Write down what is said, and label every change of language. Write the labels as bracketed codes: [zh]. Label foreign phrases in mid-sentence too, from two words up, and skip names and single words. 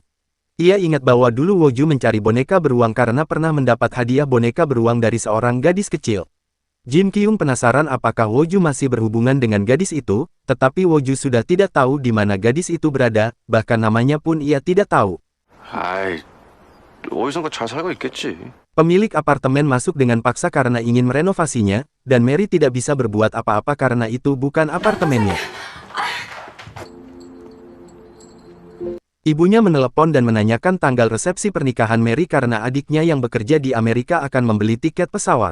[id] Ia ingat bahwa dulu Woju mencari boneka beruang karena pernah mendapat hadiah boneka beruang dari seorang gadis kecil. Jin Kyung penasaran apakah Woju masih berhubungan dengan gadis itu, tetapi Woju sudah tidak tahu di mana gadis itu berada, bahkan namanya pun ia tidak tahu. [ko] 어디선가 잘 살고 있겠지. [id] Pemilik apartemen masuk dengan paksa karena ingin merenovasinya, dan Mary tidak bisa berbuat apa-apa karena itu bukan apartemennya. Ibunya menelepon dan menanyakan tanggal resepsi pernikahan Mary karena adiknya yang bekerja di Amerika akan membeli tiket pesawat.